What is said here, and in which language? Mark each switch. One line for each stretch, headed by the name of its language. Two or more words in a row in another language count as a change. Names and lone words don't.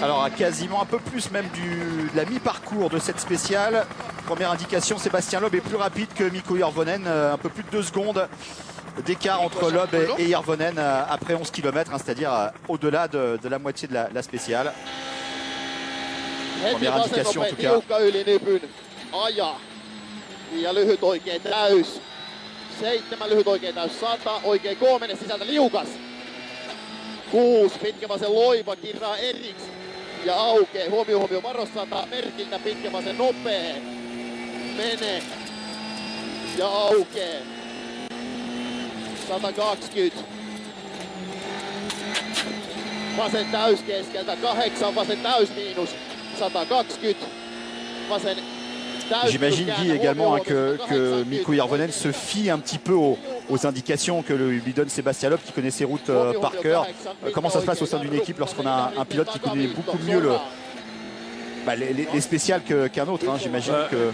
French: Alors à quasiment un peu plus même de la mi-parcours de cette spéciale. Première indication, Sébastien Loeb est plus rapide que Mikko Hirvonen. Un peu plus de 2 secondes d'écart entre Loeb et Hirvonen après 11 km, c'est-à-dire au-delà de la moitié de la spéciale. Première indication en tout cas.
Finnish: Ja lyhyt oikein täys. 7 lyhyt oikein täys 100. Oikein koomene sisältä liukas. 6 pitkä vasen loiva kirraa Eriks. Ja aukee. Huomio varos 100 merkiltä pitkä vasen nopee. Mene. Ja aukee. 120. Vasen täys keskeltä. 8 vasen täys miinus.
French: J'imagine, Guy, également hein, que Mikko Hirvonen se fie un petit peu aux indications que lui donne Sébastien Loeb, qui connaît ses routes par cœur. Comment ça se passe au sein d'une équipe lorsqu'on a un pilote qui connaît beaucoup mieux les spéciales qu'un autre, hein, j'imagine que...